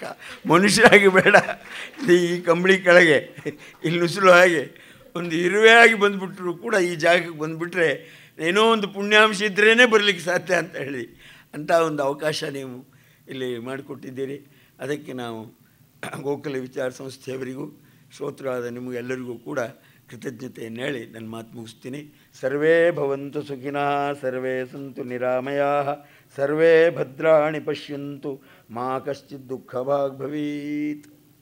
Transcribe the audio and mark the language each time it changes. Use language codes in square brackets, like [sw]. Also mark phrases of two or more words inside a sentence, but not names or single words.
[kn] ಮನುಷ್ಯರಾಗಿ ಬೇಡ, ಈ ಕಂಬಳಿ ಕೆಳಗೆ ಇಲ್ಲಿ ನುಸುಳು ಹಾಗೆ ಒಂದು ಇರುವೆಯಾಗಿ ಬಂದುಬಿಟ್ರು ಕೂಡ ಈ ಜಾಗಕ್ಕೆ ಬಂದುಬಿಟ್ರೆ ಏನೋ ಒಂದು ಪುಣ್ಯಾಂಶ ಇದ್ರೇ ಬರಲಿಕ್ಕೆ ಸಾಧ್ಯ ಅಂತ ಹೇಳಿ ಅಂಥ ಒಂದು ಅವಕಾಶ ನೀವು ಇಲ್ಲಿ ಮಾಡಿಕೊಟ್ಟಿದ್ದೀರಿ. ಅದಕ್ಕೆ ನಾವು ಗೋಕುಲ ವಿಚಾರ ಸಂಸ್ಥೆಯವರಿಗೂ ಶ್ರೋತೃವಾದ ನಿಮಗೆಲ್ಲರಿಗೂ ಕೂಡ ಕೃತಜ್ಞತೆಯನ್ನು ಹೇಳಿ ನನ್ನ ಮಾತು ಮುಗಿಸ್ತೀನಿ. [sa] ಸರ್ವೇ ಭವಂತು ಸುಖಿನಃ, ಸರ್ವೇ ಸಂತು ನಿರಾಮಯಾಃ, ಸರ್ವೇ ಭದ್ರಾಣಿ ಪಶ್ಯಂತು, ಮಾ ಕಶ್ಚಿತ್ ದುಃಖಭಾಗ್ ಭವೇತ್.